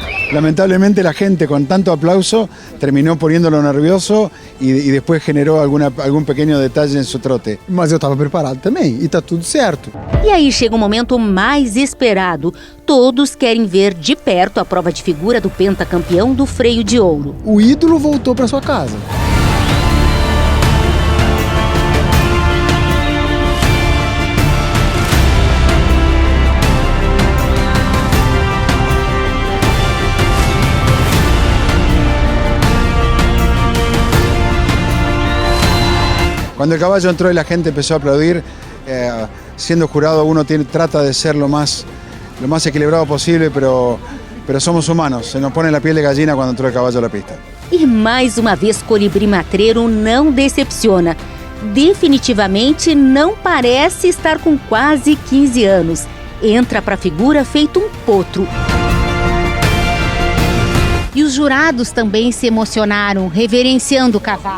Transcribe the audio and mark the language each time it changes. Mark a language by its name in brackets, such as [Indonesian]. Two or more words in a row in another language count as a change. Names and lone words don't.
[Spanish] lamentablemente la gente con tanto aplauso terminó poniéndolo nervioso y después generó [Portuguese] algum pequeno detalhe em seu trote. Mas eu estava preparado também e está tudo certo. E aí chega o momento mais esperado. Todos querem ver de perto a prova de figura do pentacampeão do freio de ouro. O ídolo voltou para sua casa. [Spanish] Cuando el caballo entró y la gente empezó a aplaudir, siendo jurado uno trata de ser lo más equilibrado posible, pero somos humanos, se nos pone la piel de gallina cuando entró el caballo a la pista. [Portuguese] E mais uma vez, Colibri Matreiro não decepciona. Definitivamente não parece estar com quase 15 anos. Entra para a figura feito um potro. E os jurados também se emocionaram, reverenciando o cavalo.